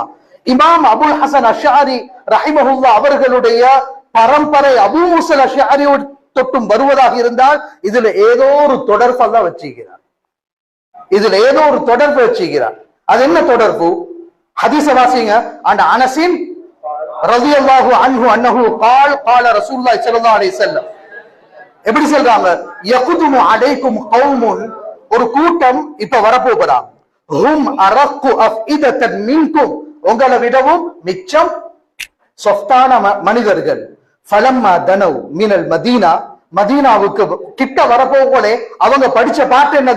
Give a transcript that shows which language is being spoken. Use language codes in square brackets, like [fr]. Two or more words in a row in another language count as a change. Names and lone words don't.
[ta] இமாம் அபுல் ஹசன் அஷ்ஷாரி ரஹிமஹுல்லா அவர்களுடைய பரம்பரை அபூ மூஸா அஷ்ஷாரி தொட்டும் வருவதாக இருந்தால் இதுல ஏதோ ஒரு தொடர்பு எல்லாம் வச்சுக்கிறார். இதுல ஏதோ ஒரு தொடர்பு வச்சுக்கிறார். அது என்ன தொடர்பு? ஹதீஸ வாசிங்க. அந்த அனஸின் [ar] رضي الله عنه أنه قال قال رسول الله صلى الله عليه وسلم [ta] எப்படி சொல்றாங்க? [ar] يقدم عليكم قوم, [ta] ஒரு கூட்டம் இப்ப வரப்போறாங்க. [ar] هم أرق أفئدة منكم, [ta] உங்களை விடவும் மிச்சம் சொஃப்டான மனிதர்கள். [ar] فلما دنوا من المدينة, [ta] மதீனாவுக்கு கிட்ட வரப்போகலே அவங்க படிச்ச பாட்டு என்னது?